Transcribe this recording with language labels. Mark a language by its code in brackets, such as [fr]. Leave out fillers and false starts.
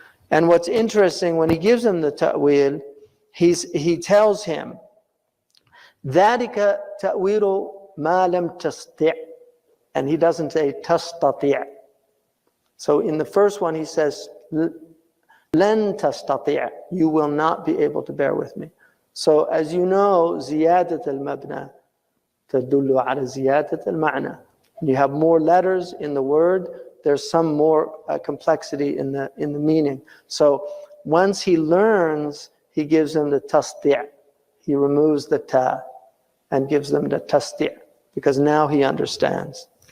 [en] And what's interesting, when he gives him the ta'wil, he tells him, [ar] ذَلِكَ تَأْوِيلُ مَا لَمْ تَسْتِعْ. [en] And he doesn't say تَسْتَطِعْ. So in the first one he says, [ar] لَن تَسْتَطِعْ. [en] You will not be able to bear with me. [ar] So as you know, زِيَادَةَ الْمَبْنَى تَدُلُّ عَلَى زِيَادَةَ الْمَعْنَى. [en] You have more letters in the word, there's some more complexity in the meaning. So once he learns, he gives them the tasdi'. He removes the ta and gives them the tasdi', because now he understands.